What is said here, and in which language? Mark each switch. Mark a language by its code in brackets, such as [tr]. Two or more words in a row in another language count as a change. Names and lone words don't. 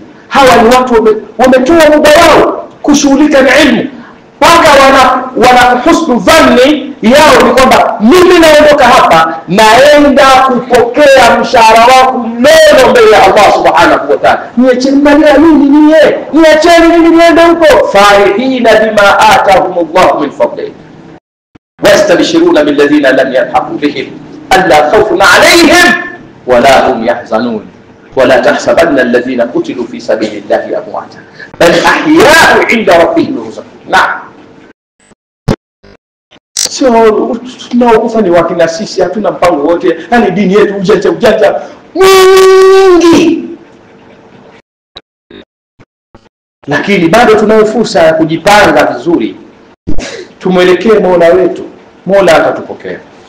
[sw] Hawa ni watu wametoa muda wao kushughulika na ilmu, mpaka wana [ar] حسن ظن [sw] yao ni kwamba mimi naondoka hapa naenda kupokea mshahara wangu mnono mbele ya Allah [ar] سبحانه وتعالى. [sw] Niacheni mimi niende huko. [ar] فرحين بما آتاهم الله من فضله ويستبشرون بالذين لم يلحقوا بهم ألا خوف عليهم ولا هم يحزنون ولا تحسبن الذين قتلوا في سبيل الله أمواتا بل أحياء عند ربهم يرزقون. [sw] Naam, sio tunaokufa ni wakina sisi, hatuna mpango wote, yani dini yetu ujanja mwingi, lakini bado tunayo fursa ya kujipanga vizuri, tumwelekee Mola wetu, Mola atatupokea.